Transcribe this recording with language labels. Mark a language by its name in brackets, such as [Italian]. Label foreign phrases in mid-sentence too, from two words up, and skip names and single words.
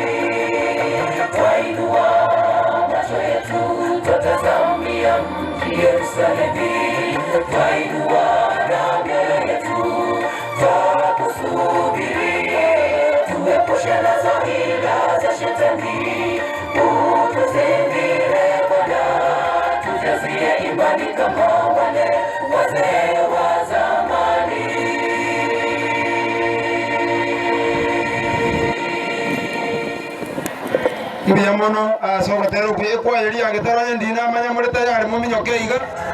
[Swahili] Twainua macho yetu, twatazamia mji Yerusalemu, twainua na mioyo yetu kwa kusubiri, tuepushe nazo hila za shetani, utuzingire Bwana, tujazie imani kama wale wazee wa zamani. [Gusii] Mbiamono asogotero kwikwa yeri agetara ndina manya muri tayari muminyoke iga